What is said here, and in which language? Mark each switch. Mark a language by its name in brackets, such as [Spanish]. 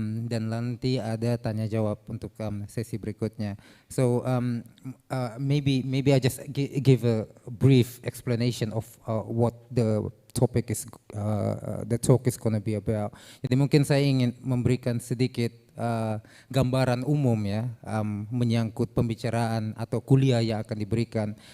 [Indonesian] Dan nanti ada tanya jawab untuk sesi berikutnya. [English] So maybe I just give a brief explanation of what the topic is, the talk is gonna be about. [Indonesian] Jadi mungkin saya ingin memberikan sedikit gambaran umum ya, menyangkut pembicaraan atau kuliah yang akan diberikan.